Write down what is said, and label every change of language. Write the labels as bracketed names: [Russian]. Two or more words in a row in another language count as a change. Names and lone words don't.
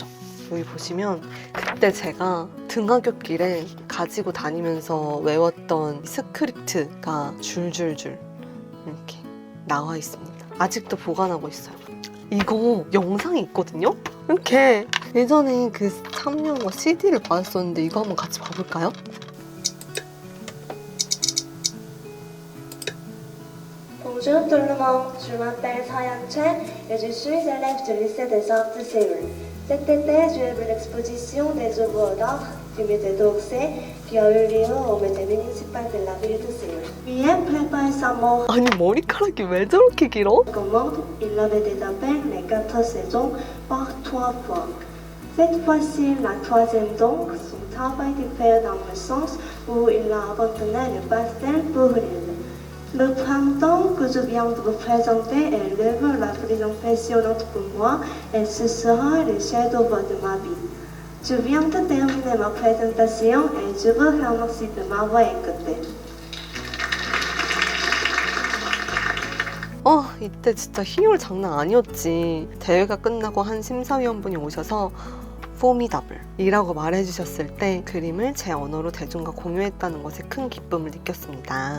[Korean] 여기 보시면 그때 제가 등하굣길에 가지고 다니면서 외웠던 스크립트가 줄줄줄 이렇게 나와 있습니다. 아직도 보관하고 있어요. 이거 영상이 있거든요? 이렇게 예전에 그 3년 CD를 받았었는데 이거 한번 같이 봐볼까요? [French] Bonjour tout le monde, je m'appelle Sayan Chen et je suis élève du lycée des arts de Séoul. Cet été, j'ai vu l'exposition des œuvres d'art du musée d'Orsay qui a eu lieu au musée municipal de la ville de Séoul. Bien préparé sa mort [Korean] 아니 머리카락이 왜 저렇게 길어? [French] commande, il avait des appels les 4 saisons par 3 fois. Cette fois-ci, la troisième donc, son travail diffère dans le sens où il a abandonné le pastel pour elle. Le printemps que je viens de vous présenter est l'œuvre la plus impressionnante pour moi et ce sera le chef-d'œuvre de ma vie. Je viens de terminer ma présentation et je vous remercie de m'avoir écouté. [Korean] 이때 진짜 희열 장난 아니었지. 대회가 끝나고 한 심사위원분이 오셔서 포미더블 이라고 말해주셨을 때 그림을 제 언어로 대중과 공유했다는 것에 큰 기쁨을 느꼈습니다.